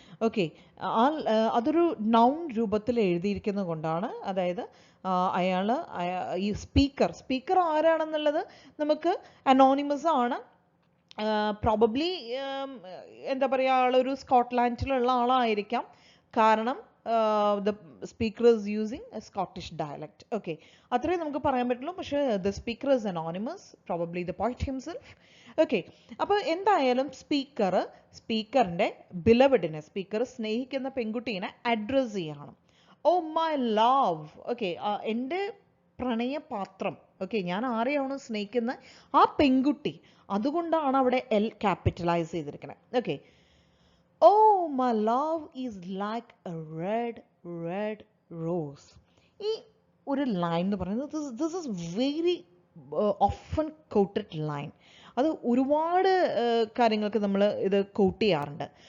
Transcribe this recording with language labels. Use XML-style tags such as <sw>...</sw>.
<ml>Okay, അതൊരു noun രൂപത്തിൽ എഴുതിയിരിക്കുന്നത് കൊണ്ടാണ്. അതായത് അയാൾ ഈ സ്പീക്കർ ആരാണെന്നുള്ളത് നമുക്ക് അനോണിമസ് ആണ്. പ്രോബബ്ലി എന്താ പറയുക, ആളൊരു സ്കോട്ട്ലാൻഡിലുള്ള ആളായിരിക്കാം. കാരണം</ml> <en>the speaker is using a Scottish dialect.</en> <ml>Okay, അത്രേ നമുക്ക് പറയാൻ പറ്റുള്ളൂ. പക്ഷേ</ml> <en>the speaker is anonymous, probably the poet himself.</en> <ml>Okay, അപ്പോൾ എന്തായാലും സ്പീക്കറിൻ്റെ ബിലവഡിനെ, സ്പീക്കർ സ്നേഹിക്കുന്ന പെൺകുട്ടീനെ അഡ്രസ് ചെയ്യണം.</ml> <en>oh my love,</en> <ml>ഓക്കെ, എൻ്റെ പ്രണയപാത്രം, ഓക്കെ, ഞാൻ ആരെയാണോ സ്നേഹിക്കുന്നത് ആ പെൺകുട്ടി, അതുകൊണ്ടാണ് അവിടെ എൽ ക്യാപിറ്റലൈസ് ചെയ്തിരിക്കുന്നത്.</ml> <en>Okay, oh my love is like a red rose.</en> <ml>ഈ ഒരു ലൈൻ എന്ന് പറയുന്നത്</ml> <en>this is very often quoted line.</en> <ml>അത് ഒരുപാട് കാര്യങ്ങൾക്ക് നമ്മൾ ഇത് കോട്ട് ചെയ്യാറുണ്ട്.</ml>